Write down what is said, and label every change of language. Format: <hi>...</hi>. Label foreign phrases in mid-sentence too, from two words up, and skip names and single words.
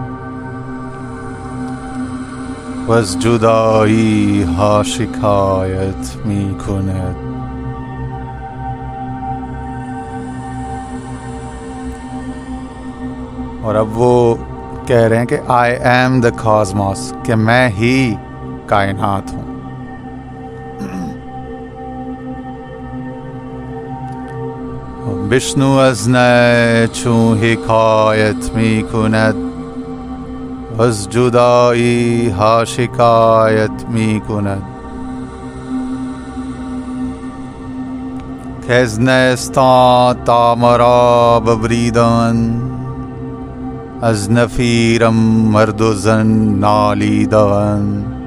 <fa>و از جدایی ها شکایت می کند.</fa> <hi>और अब वो कह रहे हैं कि</hi> <en>I am the cosmos,</en> <hi>कि मैं ही कायनात हूँ।</hi> <fa>विष्णु از نه چون حکایت می کند و از جدایی ها شکایت می کند. که از نیستان تا مرا ببریدن، از نفیرم مرد و زن نالیدن.</fa>